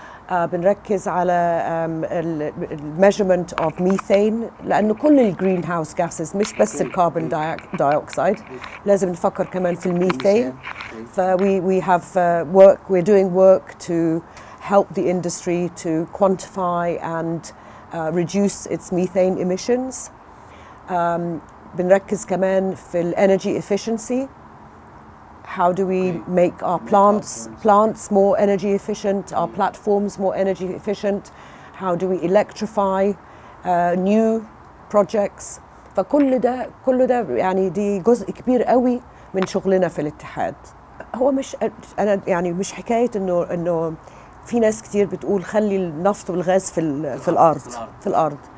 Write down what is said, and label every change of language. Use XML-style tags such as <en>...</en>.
<ar>بنركز على measurement of methane، لأنه كل الجرين هاوس gases مش بس الكربون دايوكسيد، لازم نفكر كمان في الميثين.</ar> <en>ف we have we're doing work to help the industry to quantify and reduce its methane emissions.</en> <ar>بنركز كمان في ال energy efficiency.</ar> <en>How do we make our plants more energy efficient, our platforms more energy efficient? How do we electrify new projects?</en> <ar>فكل ده يعني دي جزء كبير قوي من شغلنا في الاتحاد. هو مش أنا يعني مش حكاية إنه في ناس كتير بتقول خلي النفط والغاز في الأرض.</ar>